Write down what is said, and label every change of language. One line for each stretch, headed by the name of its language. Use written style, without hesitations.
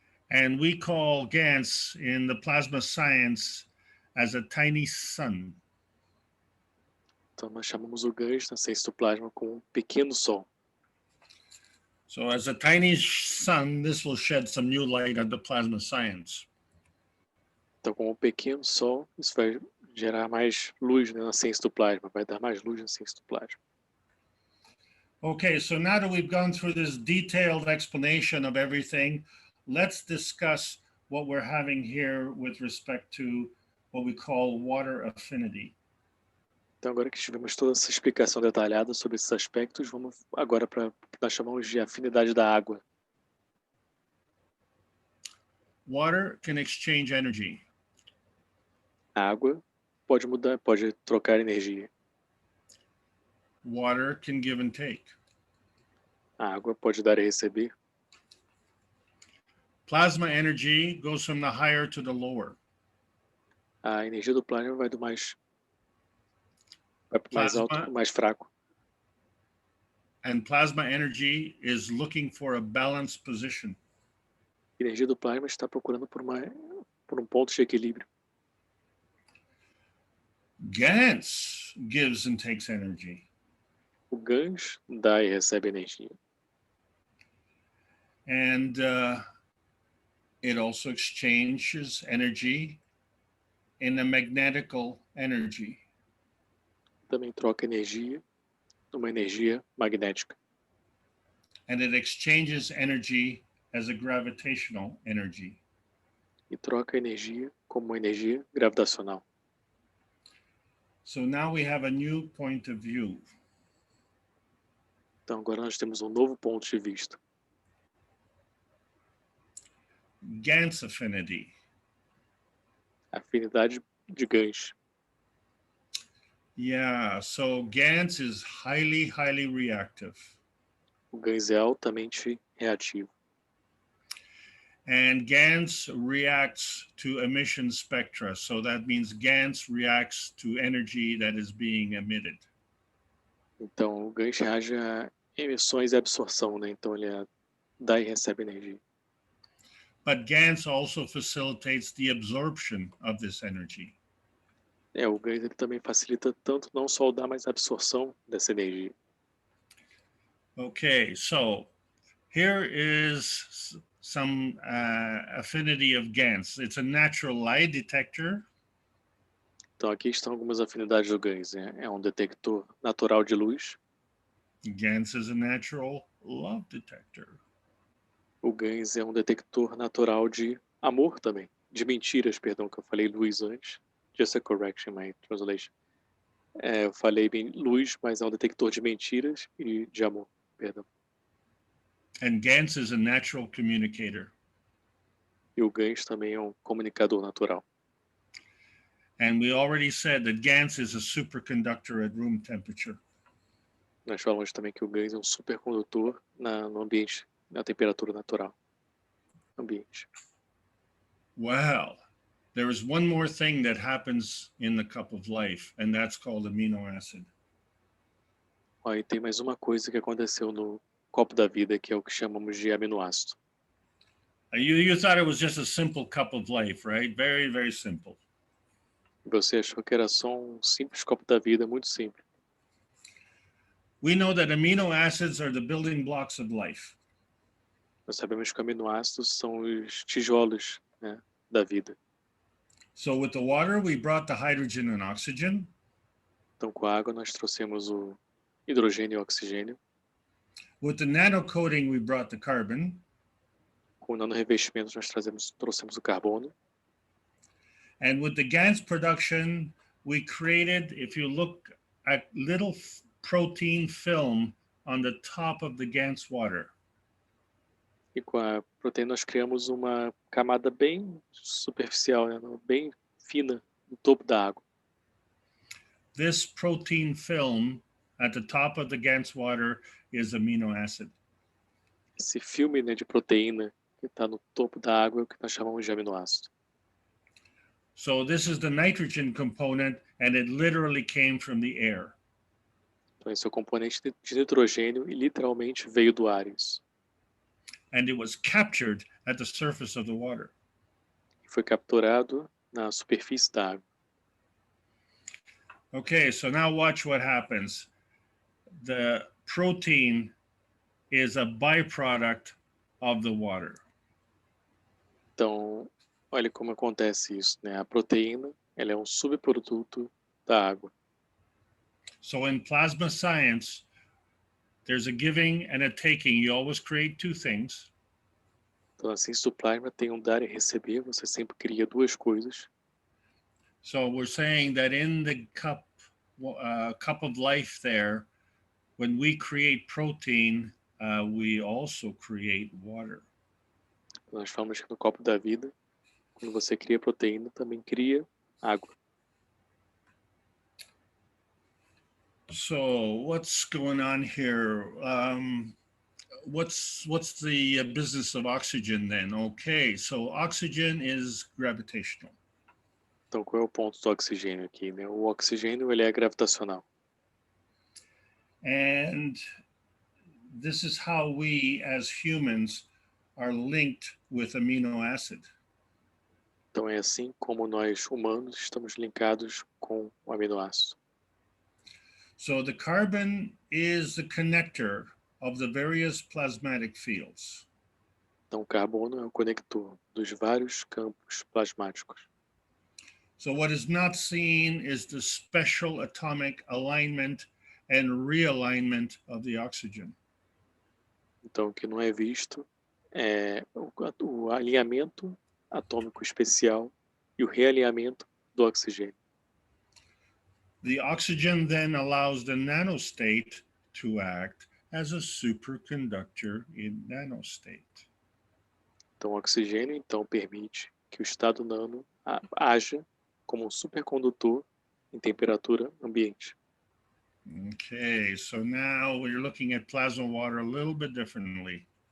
English: And we call GANS in the plasma science as a tiny sun.
Portuguese: Então nós chamamos o GANs na ciência do plasma como um pequeno sol.
English: So as a tiny sun, this will shed some new light on the plasma science.
Portuguese: Então como um pequeno sol, isso vai gerar mais luz, né, na ciência do plasma, vai dar mais luz na ciência do plasma.
English: Okay, so now that we've gone through this detailed explanation of everything, let's discuss what we're having here with respect to what we call water affinity.
Portuguese: Então agora que tivemos toda essa explicação detalhada sobre esses aspectos, vamos agora para o que nós chamamos de afinidade da água.
English: Water can exchange energy.
Portuguese: A água pode mudar, pode trocar energia.
English: Water can give and take.
Portuguese: A água pode dar e receber.
English: Plasma energy goes from the higher to the lower.
Portuguese: A energia do plasma vai do mais alto para o mais fraco.
English: And plasma energy is looking for a balanced position.
Portuguese: A energia do plasma está procurando por um ponto de equilíbrio.
English: GANS gives and takes energy.
Portuguese: O GANs dá e recebe energia.
English: And it also exchanges energy in a magnetical energy.
Portuguese: Também troca energia numa energia magnética.
English: And it exchanges energy as a gravitational energy.
Portuguese: E troca energia como uma energia gravitacional.
English: So now we have a new point of view.
Portuguese: Então agora nós temos um novo ponto de vista.
English: GANS affinity.
Portuguese: Afinidade de GANs.
English: Yeah, so GANS is highly reactive.
Portuguese: O GANs é altamente reativo.
English: And GANS reacts to emission spectra. So that means GANS reacts to energy that is being emitted.
Portuguese: Então o GANs reage a emissões e absorção, né? Então ele dá e recebe energia.
English: but GANS also facilitates the absorption of this energy.
Portuguese: O GANS ele também facilita tanto não só o dar, mas a absorção dessa energia.
English: Okay, so here is some affinity of GANS. It's a natural lie detector.
Portuguese: Então aqui estão algumas afinidades do GANS. É um detector natural de luz.
English: GANS is a natural love detector.
Portuguese: O GANS é um detector natural de amor também. De mentiras, perdão, que eu falei luz antes.
English: Just a correction, my translation.
Portuguese: Eu falei bem luz, mas é um detector de mentiras e de amor, perdão.
English: And GANS is a natural communicator.
Portuguese: E o GANS também é um comunicador natural.
English: And we already said that GANS is a superconductor at room temperature.
Portuguese: Nós falamos também que o GANS é um supercondutor no ambiente, na temperatura natural. Ambiente.
English: Well, there is one more thing that happens in the cup of life, and that's called amino acid.
Portuguese: E tem mais uma coisa que aconteceu no copo da vida, que é o que chamamos de aminoácido.
English: You thought it was just a simple cup of life, right? Very, very simple.
Portuguese: Você achou que era só um simples copo da vida, muito simples.
English: We know that amino acids are the building blocks of life.
Portuguese: Nós sabemos que aminoácidos são os tijolos, né, da vida.
English: So with the water, we brought the hydrogen and oxygen.
Portuguese: Então com a água nós trouxemos o hidrogênio e o oxigênio.
English: With the nano coating, we brought the carbon.
Portuguese: Com o nanorevestimento nós trouxemos o carbono.
English: And with the GANS production, we created, if you look at little protein film on the top of the GANS water.
Portuguese: E com a proteína nós criamos uma camada bem superficial, né, bem fina no topo da água.
English: This protein film at the top of the GANS water is amino acid.
Portuguese: Esse filme, né, de proteína que está no topo da água é o que nós chamamos de aminoácido.
English: So this is the nitrogen component, and it literally came from the air.
Portuguese: Então esse é o componente de nitrogênio e literalmente veio do ar isso.
English: And it was captured at the surface of the water.
Portuguese: E foi capturado na superfície da água.
English: Okay, so now watch what happens. The protein is a byproduct of the water.
Portuguese: Então, olha como acontece isso, né? A proteína, ela é um subproduto da água.
English: So in plasma science, there's a giving and a taking. You always create two things.
Portuguese: Então, na ciência do plasma tem um dar e receber, você sempre cria duas coisas.
English: So we're saying that in the cup of life there, when we create protein, we also create water.
Portuguese: Nós falamos que no copo da vida, quando você cria proteína, também cria água.
English: So what's going on here? What's the business of oxygen then? Okay, so oxygen is gravitational.
Portuguese: Então, qual é o ponto do oxigênio aqui, né? O oxigênio, ele é gravitacional.
English: And this is how we, as humans, are linked with amino acid.
Portuguese: Então, é assim como nós, humanos, estamos linkados com o aminoácido.
English: So the carbon is the connector of the various plasmatic fields.
Portuguese: Então, o carbono é o conector dos vários campos plasmáticos.
English: So what is not seen is the special atomic alignment and realignment of the oxygen.
Portuguese: Então, o que não é visto é o alinhamento atômico especial e o realinhamento do oxigênio.
English: The oxygen then allows the nanostate to act as a superconductor in nanostate.
Portuguese: Então, o oxigênio então permite que o estado nano haja como um supercondutor em temperatura ambiente.
English: Okay, so now we're looking at plasma water a little bit differently.